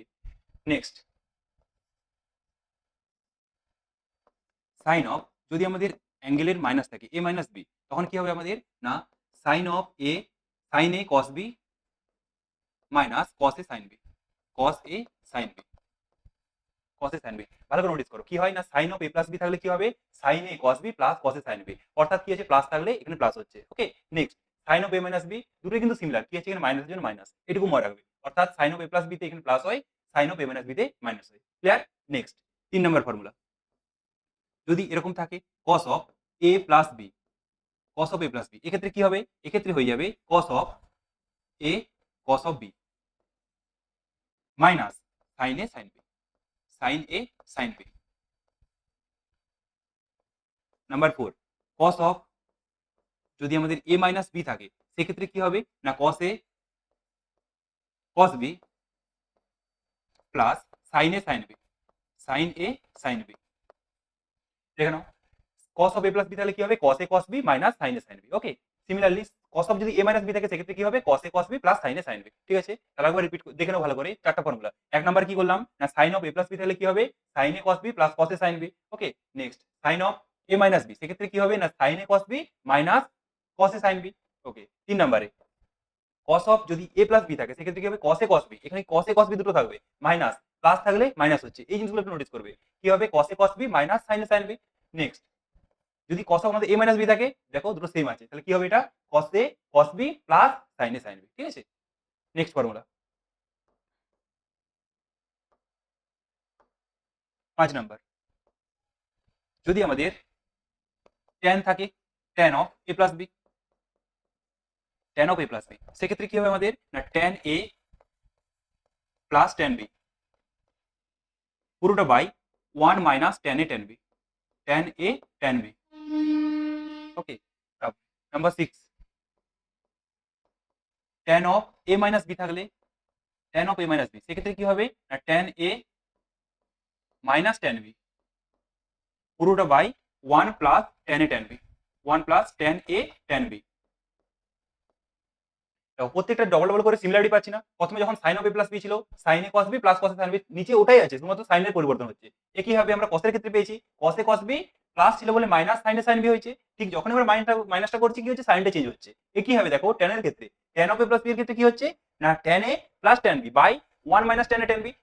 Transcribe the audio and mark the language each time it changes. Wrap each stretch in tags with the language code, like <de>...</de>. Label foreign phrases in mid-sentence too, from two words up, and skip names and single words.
<en>next sine of,</en> <bn>যদি আমাদের অ্যাঙ্গেলের মাইনাস থাকে</bn> <en>a minus b,</en> <bn>তখন কি হবে আমাদের না,</bn> <en>sine of a sine a cos b minus cos a sine b, cos a sine b, cos a sin b.</en> <bn>ভালো করে নোটিস করো কি হয় না,</bn> <en>sin of a plus b</en> <bn>থাকলে কি হবে?</bn> <en>sin a cos b plus cos a sin b,</en> <bn>অর্থাৎ কি আছে, প্লাস থাকলে এখানে প্লাস হচ্ছে।</bn> <en>okay, next sin of a minus b,</en> <bn>দুটোই কিন্তু সিমিলার, কি আছে এখানে মাইনাসের জন্য মাইনাস, এটুকু মনে রাখবে। অর্থাৎ</bn> <en>sin of a plus b</en> <bn>তে এখানে প্লাস হয়,</bn> <en>sin of a minus b</en> <bn>তে মাইনাস হয়। ক্লিয়ার?</bn> <en>next 3 number formula,</en> <bn>যদি এরকম থাকে</bn> <en>cos of a plus b, cos of a plus b,</en> <bn>এক্ষেত্রে কি হবে? এক্ষেত্রে হয়ে যাবে</bn> <en>cos of a cos of b minus sin a sin b, sin a sin b. number 4, cos of,</en> <bn>যদি আমাদের</bn> <en>a minus b</en> <bn>থাকে সেক্ষেত্রে কি হবে না,</bn> <en>cos a cos b plus sin a sin b, sin a sin b.</en> <bn>দেখে নাও,</bn> <en>cos of a plus b</en> <bn>তাহলে কি হবে?</bn> <en>cos a cos b minus sin a sin b. okay, similarly cos of যদি a minus b</en> <bn>থাকে সেক্ষেত্রে কি হবে?</bn> <en>cos a cos b plus sin a sin b.</en> <bn>ঠিক আছে, তাহলে একবার রিপিট দেখে নাও ভালো করে চারটা ফর্মুলা। 1 নাম্বার কি করলাম না,</bn> <en>sin of a plus b</en> <bn>তাহলে কি হবে?</bn> <en>sin a cos b plus cos a sin b. okay, next sin of a minus b,</en> <bn>সেক্ষেত্রে কি হবে না,</bn> <en>sin a cos b minus cos a sin b.</en> <bn>ওকে, 3 নাম্বারে</bn> <en>cos of</en> <bn>যদি</bn> <en>a plus b</en> <bn>থাকে সেক্ষেত্রে কি হবে?</bn> <en>cos a cos b,</en> <bn>এখানে</bn> <en>cos a cos b</en> <bn>দুটো থাকবে,</bn> <en>minus plus</en> <bn>থাকলে মাইনাস হচ্ছে, এই জিনিসগুলো একটু নোটিস করবে। কি হবে?</bn> <en>cos a cos b minus sin a sin b. next যদি cos of আমাদের a minus b</en> <bn>থাকে, দেখো দুটো সেম আছে, তাহলে কি হবে এটা?</bn> <en>cos a cos b plus sin a sin b.</en> <bn>ঠিক আছে,</bn> <en>next formula 5 number,</en> <bn>যদি আমাদের tan থাকে,</bn> <en>tan of a plus b, tan of a plus b,</en> <bn>সেক্ষেত্রে কি হবে আমাদের না,</bn> <en>tan a plus tan b পুরোটা by 1 minus tan a tan b, tan a tan b। okay, number 6, tan of a minus b থাকলে, tan of a minus b</en> <bn>সেক্ষেত্রে কি হবে না,</bn> <en>tan a minus tan b পুরোটা by 1 plus tan a tan b, 1 plus tan a tan b।</en> <bn>প্রত্যেকটা ডবল ডবল করে সিমিলারিটি পাচ্ছি না। প্রথমে যখন</bn> <en>sine of a plus b ছিল, sine a cos b plus cos a sine b,</en> <bn>নিচে ওটাই আছে, শুধুমাত্র সাইনের পরিবর্তন হচ্ছে। একইভাবে আমরা কসের ক্ষেত্রে পেয়েছি,</bn> <en>cos a cos b plus</en> <bn>ছিল বলে</bn> <en>minus sine a sine b</en> <bn>হয়েছে। ঠিক যখন আমরা মাইনাসটা করছি কি হচ্ছে, সাইনটা চেঞ্জ হচ্ছে। একইভাবে দেখো ট্যান এর ক্ষেত্রে,</bn> <en>tan of a plus b</en> <bn>এর ক্ষেত্রে কি হচ্ছে না,</bn> <en>tan a plus tan b by 1 minus tan a tan b.</en>